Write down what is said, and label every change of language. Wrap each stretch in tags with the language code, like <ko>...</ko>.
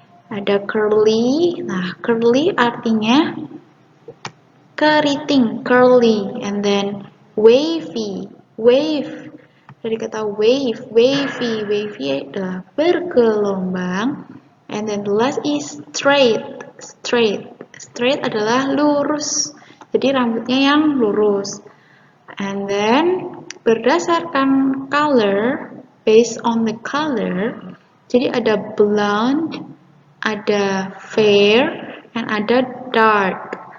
<id>Ada curly. Nah, curly artinya keriting, curly.</id> <en>And then wavy, wave.</en> <id>Dari kata</id> <en>wave, wavy.</en> <id>Wavy adalah bergelombang.</id> <en>And then the last is straight, straight.</en> <id>Straight adalah lurus. Jadi rambutnya yang lurus. And then berdasarkan color,</id> <en>based on the color,</en> <id>jadi ada blonde, ada fair, dan ada dark.</id>